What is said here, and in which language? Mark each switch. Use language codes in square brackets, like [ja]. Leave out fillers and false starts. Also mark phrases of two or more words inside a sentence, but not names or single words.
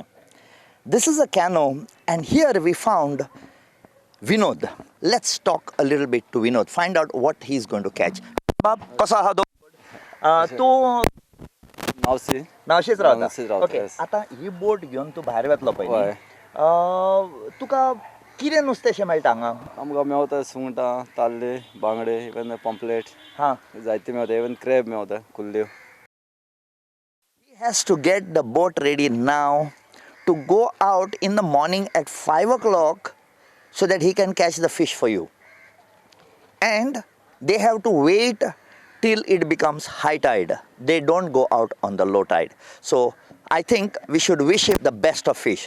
[en] This is a canoe, and here we found Vinod. Let's talk a little bit to Vinod, find out what he's going to catch. [kok] Bab, kasa ha do? Tu Navsheच राहता. Okay. आता ही बोट घेऊन तू भायर वतलो पळय. तुका कितें नुस्तें मेळटा हांगा? आमकां मेवता सुंगटां, ताल्ले, बांगडे, [en] even pomfret. [kok] हां, जायते मेवता, [en] even crab [kok] मेवता, कुल्ल्यो. [en] He has to get the boat ready now to go out in the morning at 5 o'clock so that he can catch the fish for you. And they have to wait till it becomes high tide. They don't go out on the low tide. So I think we should wish him the best of fish.